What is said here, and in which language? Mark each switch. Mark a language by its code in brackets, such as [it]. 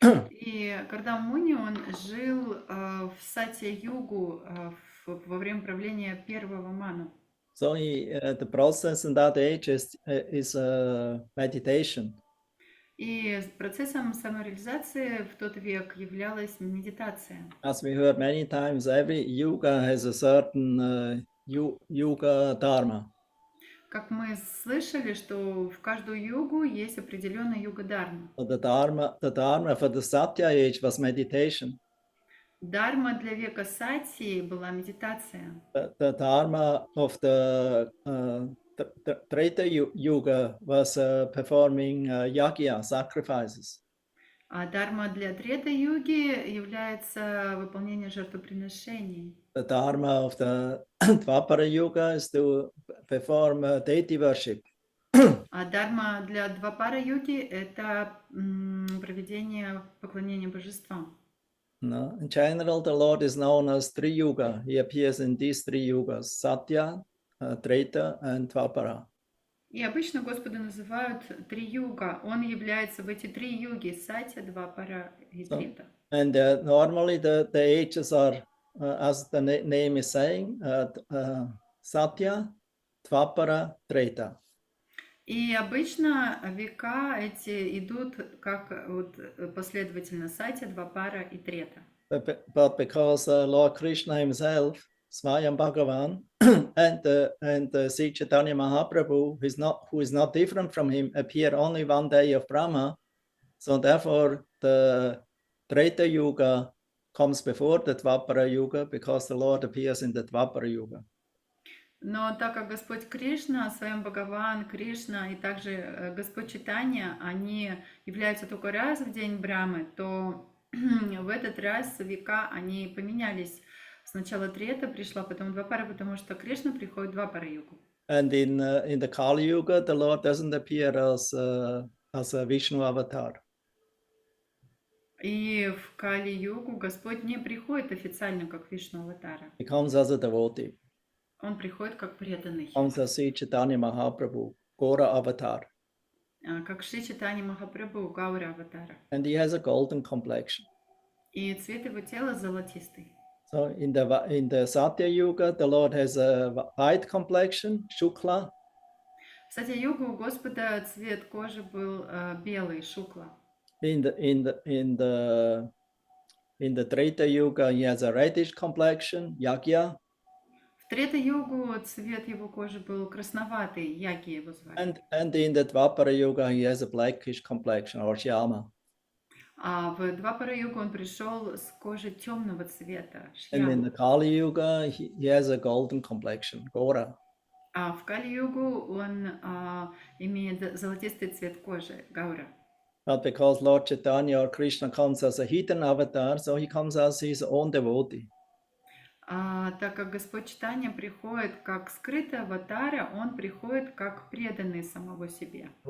[ru] И Кардама Муни, он жил в Сатья-югу во время правления первого Ману. [en] So the process in that age is meditation. [ru] И процессом самореализации в тот век являлась медитация. [en] As we heard many times, every yuga has a certain yuga dharma. [ru] Как мы слышали, что в каждую югу есть определенная юга-дарма. [en] So the dharma for the Satya age was meditation. [ru] Дарма для века Сати была медитация. [en] The dharma of the Treta Yuga was performing yagya, sacrifices. [ru] А дарма для Трета-юги является выполнение жертвоприношений. [en] The dharma of the Dvapara Yuga is to perform deity worship. [ru] А дарма для Двапара-юги – это проведение поклонения божествам. [en] No? In general, the Lord is known as Tri Yuga. He appears in these three yugas: Satya, Treta, and Dvapara. [ru] И обычно Господа называют три юга. Он является в эти три юги – Сатья, Двапара и Трета. [en] And normally the ages are, as the name is saying, Satya, Dvapara, Treta. [ru] И обычно века эти идут как вот последовательно Сатья, Двапара и Трета. [en] But because Lord Krishna himself, Swayam Bhagavan, and Sri Chaitanya Mahaprabhu, who is not different from him, appear only one day of Brahma, so therefore the Treta Yuga comes before the Dvapara Yuga because the Lord appears in the Dvapara Yuga. [ru] Но так как Господь Кришна, Своем Бхагаван, Кришна и также Господь Чайтанья, они являются только раз в день Брамы, то в этот раз века они поменялись. Сначала Трета пришла, потом Двапара, потому что Кришна приходит в Двапара-югу. [en] And in the Kali Yuga, the Lord doesn't appear as a Vishnu avatar. [ru] И в Кали-югу Господь не приходит официально как Вишну-аватара. [en] He comes as a devotee. [ru] Он приходит как преданный, [en] Comes as Sri Chaitanya Mahaprabhu, Gora avatar. [ru] как Шри Чайтанья Махапрабху, Гаура-аватара. [en] And he has a golden complexion. [ru] И цвет его тела золотистый. [en] So in the Satya Yuga, the Lord has a white complexion, Shukla. [ru] В Сатья-югу у Господа цвет кожи был белый, шукла. [en] In the Treta Yuga, he has a reddish complexion, Yagya. [ru] В Трета-югу цвет его кожи был красноватый, Яги его звали. [en] And in the Dvapara Yuga, he has a blackish complexion, or Shyama. [ru] А в Двапара-югу он пришел с кожей темного цвета, [en] And in [ru] шьяму. [en] the Kali Yuga, he has a golden complexion, Gora. [ru] А в Кали-югу он имеет золотистый цвет кожи, Гаура. [en] But because Lord Chaitanya or Krishna comes as a hidden avatar, so he comes as his own devotee. [ru] Так как Господь читания приходит как скрытый аватара, он приходит как преданный самого себе.